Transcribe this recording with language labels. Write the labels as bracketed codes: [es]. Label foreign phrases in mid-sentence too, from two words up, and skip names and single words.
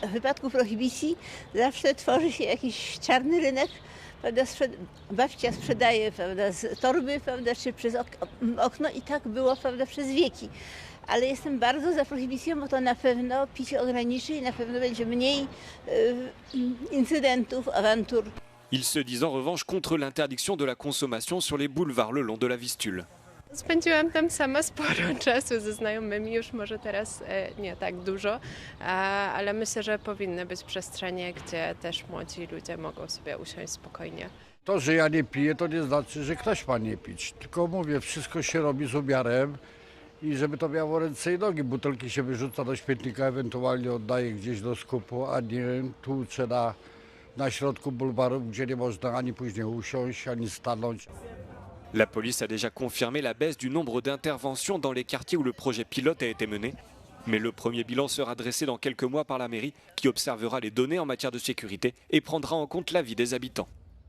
[pl] W wypadku prohibicji zawsze tworzy się jakiś czarny rynek. Prawda, babcia sprzedaje, prawda, z torby, prawda, czy przez okno i tak było, prawda, przez wieki. Ale jestem bardzo za prohibicją, bo to na pewno picie ograniczy i na pewno będzie mniej incydentów, awantur. [fr] Ils se disent en revanche contre l'interdiction de la consommation sur les boulevards le long de la Vistule. [pl] Spędziłam tam sama sporo czasu ze znajomymi, już może teraz nie tak dużo, ale myślę, że powinny być przestrzenie, gdzie też młodzi ludzie mogą sobie usiąść spokojnie. To, że ja nie piję, to nie znaczy, że ktoś ma nie pić. Tylko mówię, wszystko się robi z umiarem i żeby to miało ręce i nogi. Butelki się wyrzuca do śmietnika, ewentualnie oddaje gdzieś do skupu, a nie tłucze na środku bulwaru, gdzie nie można ani później usiąść, ani stanąć. [fr] La police a déjà confirmé la baisse du nombre d'interventions dans les quartiers où le projet pilote a été mené. Mais le premier bilan sera dressé dans quelques mois par la mairie qui observera les données en matière de sécurité et prendra en compte l'avis des habitants.